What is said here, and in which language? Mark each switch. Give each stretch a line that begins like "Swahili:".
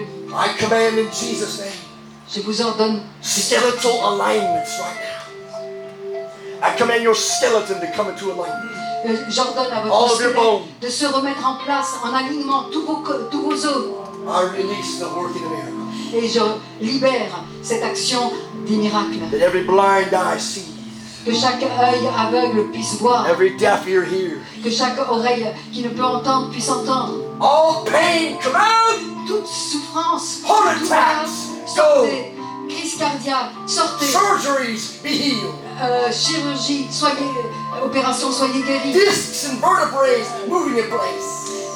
English: I command in Jesus' name,
French: je vous ordonne.
English: skeletal alignments right now. I command your skeleton to come into alignment.
French: J'ordonne à
English: All
French: votre
English: of your
French: squelette
English: bones.
French: de se remettre en place, en alignement tous vos os.
English: I release the working of miracles.
French: Et je libère cette action des miracles.
English: That every blind eye sees,
French: Que chaque œil aveugle puisse voir.
English: every deaf ear hears.
French: Que chaque oreille qui ne peut entendre puisse entendre.
English: All pain come out.
French: Toute souffrance,
English: Heart
French: toute douleur,
English: attacks,
French: sortez. Crise cardiaque, sortez.
English: Surgeries be healed.
French: Chirurgie, opération, soyez guéris.
English: Discs and vertebrae moving in place.